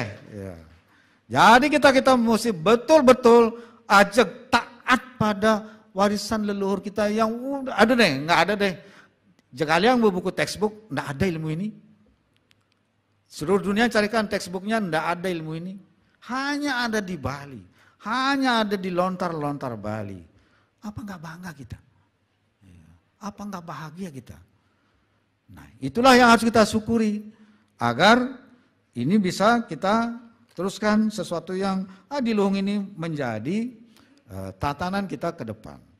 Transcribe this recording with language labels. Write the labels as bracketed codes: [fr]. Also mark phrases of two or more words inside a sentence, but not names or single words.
[id] Jadi kita mesti betul-betul ajak taat pada warisan leluhur kita yang udah ada deh, enggak ada deh. Jika kalian mau buku textbook, enggak ada ilmu ini. Seluruh dunia carikan textbooknya, tidak ada ilmu ini. Hanya ada di Bali. Hanya ada di lontar-lontar Bali. Apa enggak bangga kita? Apa enggak bahagia kita? Nah, itulah yang harus kita syukuri. Agar ini bisa kita teruskan sesuatu yang di Luhung ini menjadi tatanan kita ke depan.